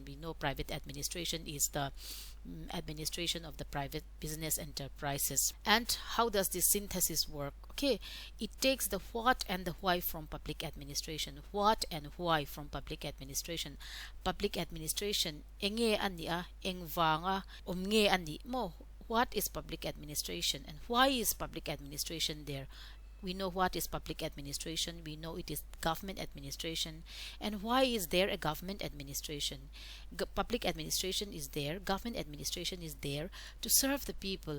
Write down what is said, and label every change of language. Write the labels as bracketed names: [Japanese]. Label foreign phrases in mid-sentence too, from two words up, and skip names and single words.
[English] We know private administration is the administration of the private business enterprises. And how does this synthesis work? Okay, it takes the what and the why from public administration. What and why from public administration. Public administration, [Mizo] enge ani engwanga omnge ani mo. [English] What is public administration and why is public administration there? We know what is public administration. We know it is government administration. And why is there a government administration? Public administration is there, government administration is there to serve the people.